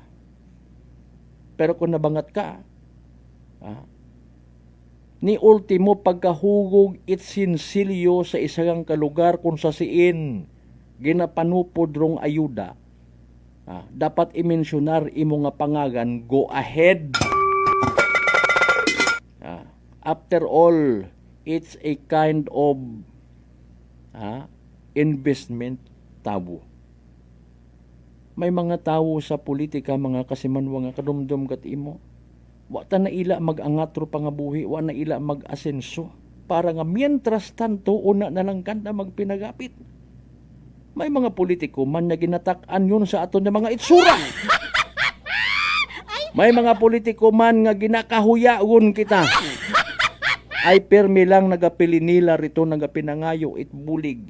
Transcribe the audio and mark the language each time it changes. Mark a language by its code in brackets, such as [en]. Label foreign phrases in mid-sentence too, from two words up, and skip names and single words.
[akl] Pero kung nabangat ka, ni ultimo pagkahugog it sinsilyo sa isang kalugar kung sa siin ginapanupod rong ayuda, Dapat i-mentionar imo nga pangagan, [en] go ahead. After all, it's a kind of investment tabo. [akl] May mga tao sa politika, mga kasimanwa nga kadumdum kat imo. Wa ta na ila mag-angatro pa nga buhi, wa na ila mag-asenso. Para nga [es] mientras tanto, [akl] una na lang kanta magpinagapit. May mga politiko man na ginatak-an yun sa aton na mga itsura. May mga politiko man nga ginakahuyaon kita. Ay permi lang nagapili nila rito nagapinangayo it bulig.